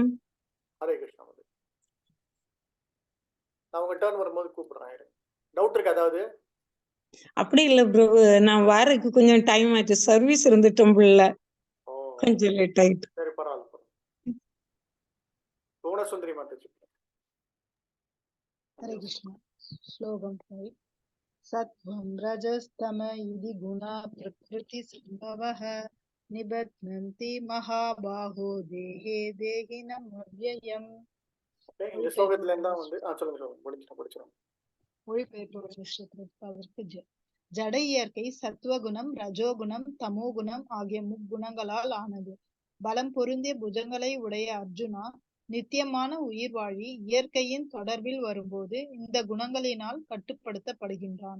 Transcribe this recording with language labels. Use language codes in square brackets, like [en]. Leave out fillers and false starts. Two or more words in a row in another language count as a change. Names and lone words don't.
[ta] ஹரே கிருஷ்ணா. நான் உங்க டர்ன் வரும்போது கூப்பிடுறேன். டவுட் இருக்கு அதாவது? அப்படி இல்ல பிரபு, நான் வாரக்கு கொஞ்சம் டைம் ஆச்சு, சர்வீஸ் இருந்துட்டோம் புள்ள, ஓ கொஞ்சம் லேட் ஆயிட்டு. சரி, பரவாயில்ல. புவனசுந்தரி மாதாஜி. [sa] हरे कृष्ण। श्लोकम 5। सत्वं रजस्तम इति गुणा प्रकृति संभवः निबध्नन्ति महाबाहो देहे देहिनम् अव्ययम्। [ta] இந்த ஸ்லோகத்துல இருந்தா வந்து சொல்லுங்க முடிச்சிடும். மொழிபெயர்ப்பதற்கு ஜட இயற்கை சத்துவகுணம், ரஜோகுணம், தமோகுணம் ஆகிய முக்குணங்களால் ஆனது. பலம் பொருந்திய புஜங்களை உடைய அர்ஜுனா, நித்தியமான உயிர் வாழி இயற்கையின் தொடர்பில் வரும்போது இந்த குணங்களினால் கட்டுப்படுத்தப்படுகின்றான்.